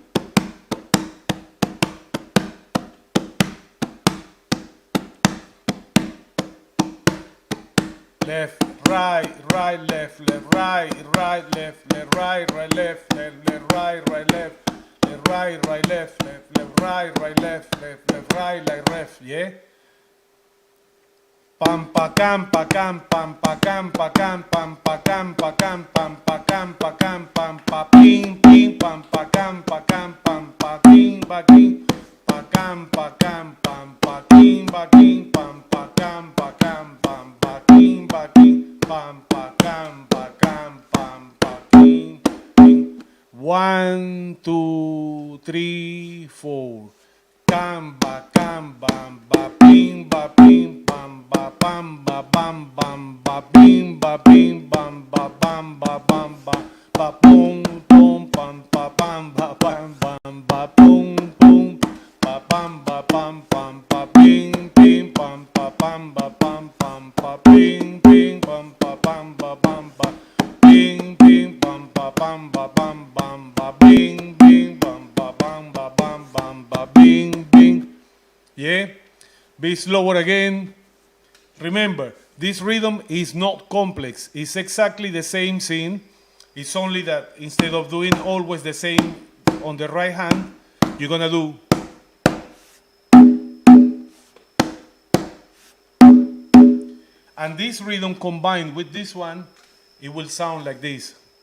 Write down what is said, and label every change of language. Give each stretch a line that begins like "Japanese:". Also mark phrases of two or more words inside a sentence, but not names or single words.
English: Left, right, right, left, left, right, right, left, left, right, right, left, left, left, right, right, left, left, right, right, left, left, left, right, right, left, left, left, right, like ref, yeah? Pam pa cam pa cam pam pa cam pa cam pam pa cam pa cam pam pa cam pa cam pam pa ping ping pam pa cam pam pa king pa king pa cam pam pa king pa king pam pa cam pam pa king pa king pam pa cam pam pa king king. 1, 2, 3, 4. Camba ba ping bam ba bam ba bam bam ba bim ba bim bam ba bam ba bam ba boom boom bam ba bam ba bam bam ba boom boom ba bam ba bing bing bam ba bam ba bing bing bam ba bam ba bing bing bam ba bam ba bing bing bam ba bam ba bing bing. Yeah, be slower again. Remember, this rhythm is not complex. It's exactly the same scene. It's only that instead of doing always the same on the right hand, you're gonna do. And this rhythm combined with this one, it will sound like this.